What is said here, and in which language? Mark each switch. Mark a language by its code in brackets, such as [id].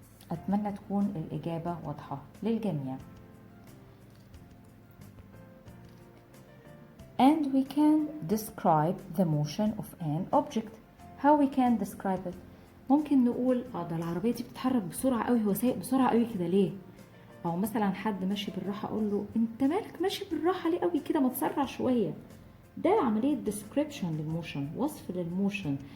[ar] أتمنى تكون الإجابة واضحة للجميع. [en] And we can describe the motion of an object. How we can describe it? [ar] ممكن نقول ده العربية دي بتتحرك بسرعة قوي، هو سايق بسرعة قوي كده ليه؟ أو مثلا حد ماشي بالراحة أقول له أنت مالك ماشي بالراحة ليه قوي كده، ما تسرع شوية. ده عملية description للموشن، وصف للموشن.